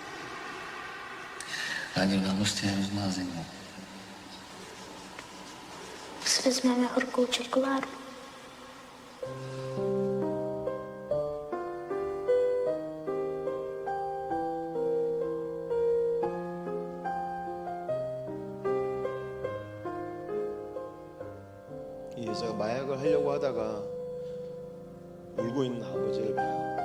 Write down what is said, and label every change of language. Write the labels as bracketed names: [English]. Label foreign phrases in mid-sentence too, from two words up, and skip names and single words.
[Czech] Láďo, nám prostě je různá země. Si vezmeme horkou čokoládu. [Korean] 이 여자가 마약을 하려고 하다가 울고 있는 아버지를 봐요.